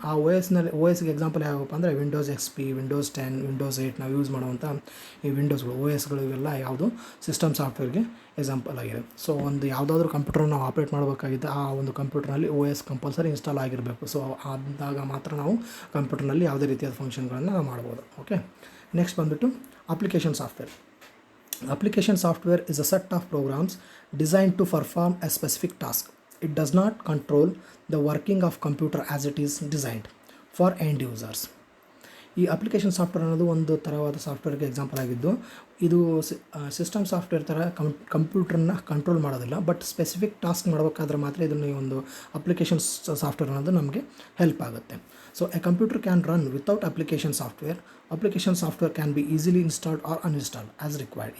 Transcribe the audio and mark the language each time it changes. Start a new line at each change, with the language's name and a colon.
Kannada: ಆ OSಗೆ ಎಕ್ಸಾಂಪಲ್ ಯಾವಪ್ಪ ಅಂದರೆ Windows XP, Windows 10, Windows 8 ನಾವು ಯೂಸ್ ಮಾಡುವಂಥ ಈ ವಿಂಡೋಸ್ಗಳು, OSಗಳು ಇವೆಲ್ಲ ಯಾವುದು ಸಿಸ್ಟಮ್ ಸಾಫ್ಟ್ವೇರ್ಗೆ ಎಕ್ಸಾಂಪಲ್ ಆಗಿದೆ. ಸೊ ಒಂದು ಯಾವುದಾದ್ರೂ ಕಂಪ್ಯೂಟರ್ ನಾವು ಆಪ್ರೇಟ್ ಮಾಡಬೇಕಾಗಿದ್ದ ಆ ಒಂದು ಕಂಪ್ಯೂಟರ್ನಲ್ಲಿ OS ಕಂಪಲ್ಸರಿ ಇನ್ಸ್ಟಾಲ್ ಆಗಿರಬೇಕು. ಸೊ ಆದಾಗ ಮಾತ್ರ ನಾವು ಕಂಪ್ಯೂಟರ್ನಲ್ಲಿ ಯಾವುದೇ ರೀತಿಯಾದ ಫಂಕ್ಷನ್ಗಳನ್ನು ನಾವು ಮಾಡ್ಬೋದು. ಓಕೆ, ನೆಕ್ಸ್ಟ್ ಬಂದುಬಿಟ್ಟು application software.
English: Application software is a set of programs designed to perform a specific task. It does not control the working of computer as it is designed for end users.
Kannada: ಈ application software ಅನ್ನೋದು ಒಂದು ಥರವಾದ ಸಾಫ್ಟ್ವೇರ್ಗೆ example ಆಗಿದ್ದು, ಇದು system software ಥರ ಕಂಪ್ಯೂಟರ್ನ control ಮಾಡೋದಿಲ್ಲ, but specific task ಮಾಡಬೇಕಾದ್ರೆ ಮಾತ್ರ ಇದನ್ನು ಈ ಒಂದು ಅಪ್ಲಿಕೇಶನ್ ಸಾಫ್ಟ್ವೇರ್ ಅನ್ನೋದು ನಮಗೆ ಹೆಲ್ಪ್ ಆಗುತ್ತೆ.
English: So a computer can run without application software. Application software can be easily installed or uninstalled as required.